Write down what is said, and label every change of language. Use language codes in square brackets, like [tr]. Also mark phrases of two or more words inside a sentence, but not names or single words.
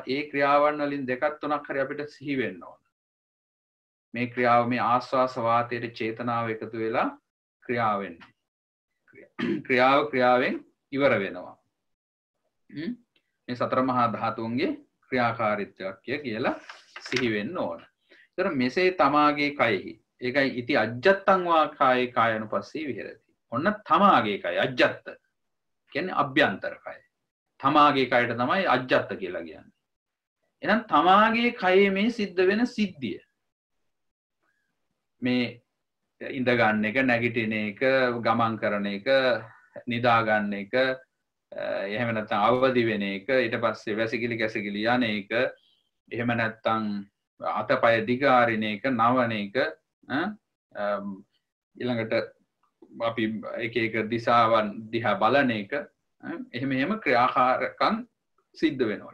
[si] ඒ ක්‍රියාවන් වලින් දෙකක් තුනක් හරි අපිට සිහි වෙන්න ඕන. මේ ක්‍රියාව මේ ආස්වාස වාතයේ චේතනාව එකතු වෙලා ක්‍රියාව වෙන්නේ. ක්‍රියාවෙන් ඉවර වෙනවා. මේ සතර මහා ධාතුන්ගේ ක්‍රියාකාරීත්වය කියලා සිහි වෙන්න ඕන. ඒතර මෙසේ තමාගේ කයෙහි ඒකයි [pi] ඉති අජ්ජත්තං වා කායේ කායනුපස්සී විහෙරති. [si] ඔන්න තමාගේ කය අජ්ජත්ත කියන්නේ අභ්‍යන්තර කය. තමාගේ කයට තමයි අජ්ජත්ත කියලා කියන්නේ. එහෙනම් තමාගේ කයේ මේ සිද්ධ වෙන සිද්ධිය මේ ඉඳ ගන්න එක, නැගිටින එක, ගමන් කරන එක, නිදා ගන්න එක, එහෙම නැත්නම් අවදි වෙන එක, ඊට පස්සේ වැසිකිලි කැසිකිලි යන එක, එහෙම නැත්නම් අතපය දිගාරින එක, නවන එක, ඊළඟට අපි එක දිශාවන් දිහා බලන එක, එහෙම ක්‍රියාකාරකම් සිද්ධ වෙනවා.